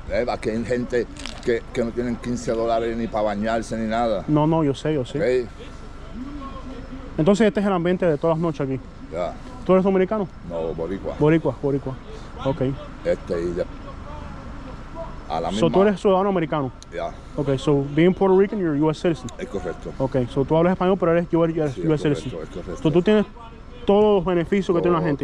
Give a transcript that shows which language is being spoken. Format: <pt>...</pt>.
<es>Aquí hay gente que no tienen $15 ni para bañarse ni nada. No, yo sé.</es> <en>¿Okay?</en> <es>Entonces este es el ambiente de todas las noches aquí. Ya. ¿Tú eres dominicano? No, boricua. Boricua. Ok. A la misma. So tú eres ciudadano americano. Ya.</es> <en>Ok, so being Puerto Rican, you're a US citizen.</en> <es>Es correcto. Ok, so tú hablas español, pero eres US Sí,</es> <en>citizen.</en> <es>es correcto. So tú tienes todos los beneficios que tiene la gente.</es>